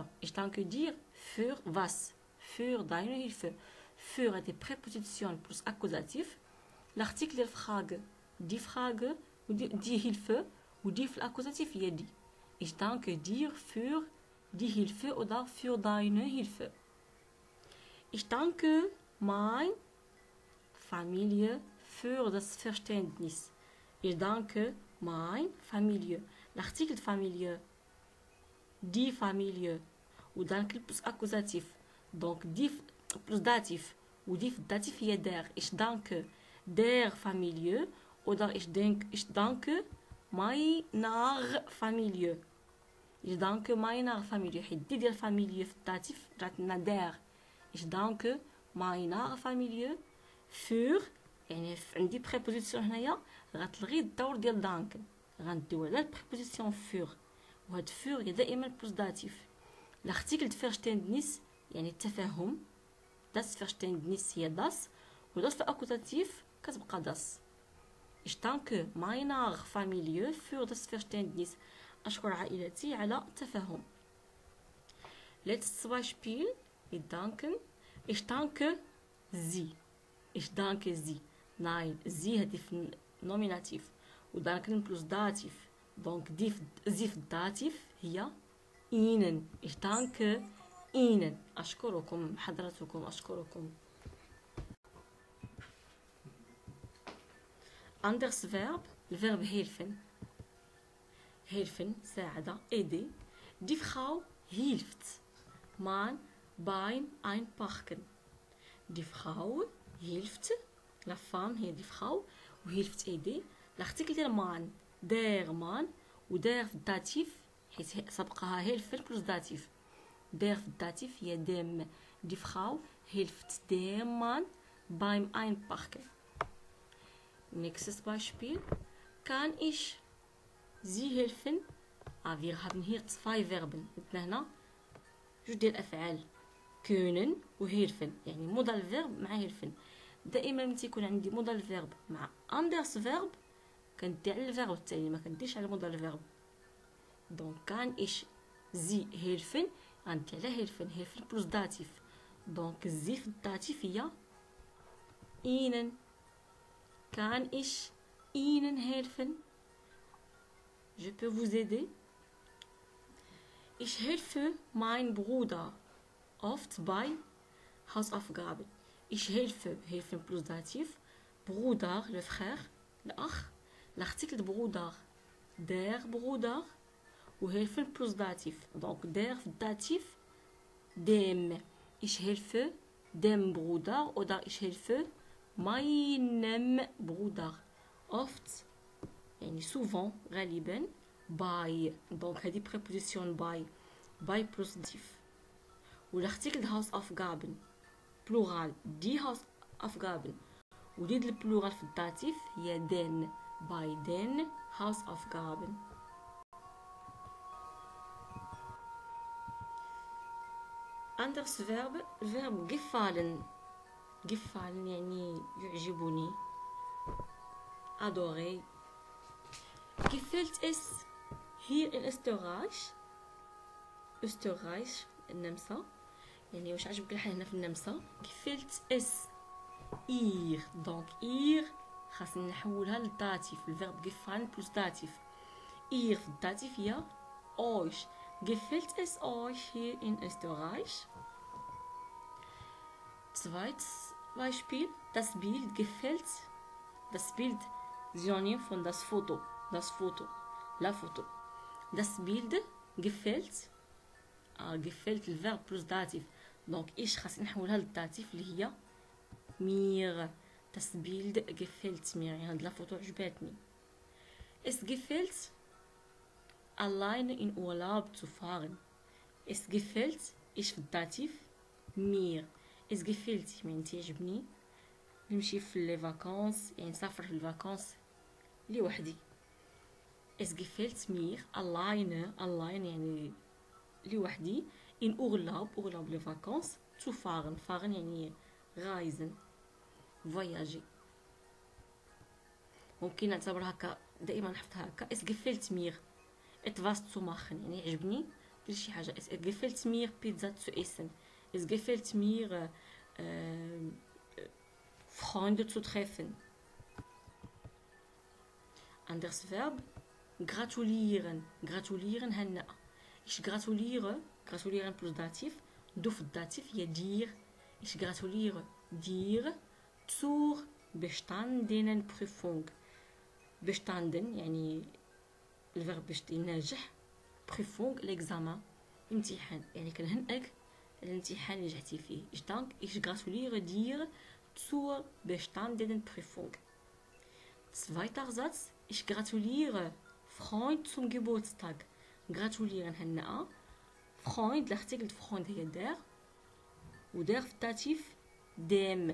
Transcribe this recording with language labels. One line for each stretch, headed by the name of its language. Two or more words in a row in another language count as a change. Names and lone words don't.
German: ich danke dir für was. für deine Hilfe.
Arabic: für هذه
French: préposition plus accusatif.
Arabic: l'article ديال
German: Frage die Frage
Arabic: ودي Hilfe ودي في الأكوزاتيف هي دي.
German: ich danke dir für die Hilfe oder für deine Hilfe. ich danke mein Familie für das Verständnis. ich danke mein Familie.
French: l'article de
German: Familie die Familie
French: ودانك plus accusatif.
Arabic: donc die
French: plus datif
Arabic: ودي في الداتيف هي der.
German: ich danke der Familie oder ich danke meiner Familie. ich danke meiner Familie
Arabic: حيت دي ديال Familie في الداتيف رجعت لنا der.
German: ich danke meiner Familie für
Arabic: يعني عندي préposition هنايا غتلغي الدور ديال danken، غنديو على البريبوزيسيون für وهاد für هي دائما
French: plus datif.
Arabic: الارتيكل تفيرشتيندنيس يعني التفاهم،
German: das Verständnis هي das و das Fakultativ كتبقى das. Ich danke meiner Familie für das Verständnis.
Arabic: أشكر عائلتي على التفاهم.
German: Letztes Beispiel. Ich danke Sie. Ich danke Sie. Nein, Sie
Arabic: هذه في
German: nominativ و danken plus dativ. Donc Sie في dativ هي Ihnen. Ich danke Ihnen.
Arabic: أشكركم حضرتكم، أشكركم.
German: Anders Verb, الفيرب helfen. Helfen ساعد aider. Die Frau hilft man beim Einpacken. Die Frau hilft,
French: la femme
German: هي die Frau و hilft aider.
Arabic: l'article ديال
German: man der man
Arabic: و der في الداتيف حيت سبقها helfen plus داتيف. der في الداتيف هي dem.
German: Die Frau hilft dem Mann beim Einpacken. Nächstes Beispiel. Kann ich Sie helfen? Wir haben hier zwei Verben.
Arabic: هنا جوج ديال الأفعال können و helfen، يعني مودال فيرب مع helfen. دائما ملي تيكون عندي مودال فيرب مع
German: anders verb
Arabic: كندي على الفيرب التالي، ما كنديش على مودال فيرب. دونك كان إيش زي helfen غندي على helfen بلوس داتيف. دونك زي في الداتيف هي ihnen.
German: Kann ich Ihnen helfen?
French: Je peux vous aider?
German: Ich helfe meinem Bruder oft bei Hausaufgaben. Ich helfe plus datif. Bruder,
French: le frère, l'ach. L'article de Bruder,
German: der Bruder.
French: Ou helfen plus datif. Donc der datif, dem.
German: Ich helfe dem Bruder oder ich helfe meinem Bruder.
Arabic: Oft يعني souvent غالبا by.
French: donc هذه preposition by plus datif.
Arabic: والارتيكل Hausaufgaben plural
German: die Hausaufgaben
Arabic: وليد البلورال في الداتيف هي den.
German: by den Hausaufgaben. anders verb الفيرب gefallen.
Arabic: gefallen يعني يعجبني adorer.
German: gefällt es hier in Österreich
Arabic: النمسا، يعني واش عجبك الحال هنا في النمسا.
German: gefällt es ihr. donc ihr
Arabic: خاصني نحولها للداتيف. الفيرب gefallen plus داتيف. ihr في الداتيف هي euch.
German: gefällt es euch hier in Österreich? Zweites Beispiel. Das Bild gefällt. Das Bild Synonym von das Foto.
French: La photo.
German: Das Bild gefällt.
Arabic: gefällt الفيرب plus داتيف. دونك إيش خاصني نحولها للداتيف اللي هي mir.
German: Das Bild gefällt mir.
Arabic: يعني هاد لا فوتو عجبتني.
German: Es gefällt alleine in Urlaub zu fahren. Es gefällt
Arabic: إيش في الداتيف mir.
German: es gefällt
Arabic: يعني تعجبني نمشي في
French: les vacances,
Arabic: يعني نسافر في الفاكونس لوحدي.
German: es gefällt mir alleine
Arabic: يعني لوحدي
German: in Urlaub
French: les vacances
German: zu fahren يعني reisen voyager.
Arabic: ممكن نعتبرها هكا دائما نحفظها هكا.
German: es gefällt mir etwas zu machen
Arabic: يعني يعجبني ندير شي حاجه.
German: es gefällt mir Pizza zu essen. es gefällt mir Freunde zu treffen. Anders Verb gratulieren هنأ. ich gratulieren
French: plus datif.
German: du
Arabic: في الداتيف هي
German: dir. ich gratuliere dir zur bestandenen Prüfung.
Arabic: bestanden يعني الفيرب ناجح. Prüfung l'examen امتحان، يعني كنهنئك الامتحان اللي نجحتي فيه.
German: ich gratuliere dir zur bestandenen Prüfung. Zweiter Satz. ich gratuliere Freund zum Geburtstag. gratulieren هنأ. Freund l'article Freund هي der و der
Arabic: في الداتيف
German: dem.